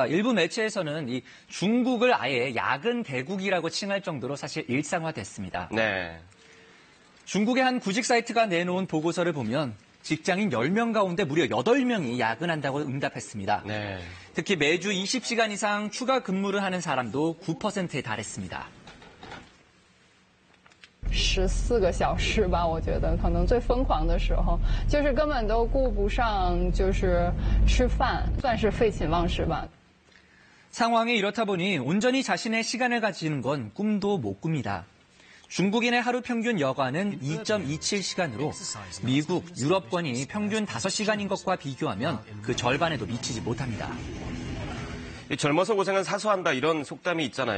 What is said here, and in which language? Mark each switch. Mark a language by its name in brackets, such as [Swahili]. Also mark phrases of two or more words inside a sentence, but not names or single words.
[Korean] 일부 매체에서는 이 중국을 아예 야근 대국이라고 칭할 정도로 사실 일상화됐습니다. 네. 중국의 한 구직 사이트가 내놓은 보고서를 보면 직장인 10명 가운데 무려 8명이 야근한다고 응답했습니다. 네. 특히 매주 20시간 이상 추가 근무를 하는 사람도 9%에 달했습니다. [Chinese] 14 个小时吧，我觉得可能最疯狂的时候，就是根本都顾不上，就是吃饭，算是废寝忘食吧。 [Korean] 상황이 이렇다 보니 온전히 자신의 시간을 가지는 건 꿈도 못 꿉니다. 중국인의 하루 평균 여가는 2.27시간으로 미국, 유럽권이 평균 5시간인 것과 비교하면 그 절반에도 미치지 못합니다. 젊어서 고생은 사서 한다 이런 속담이 있잖아요.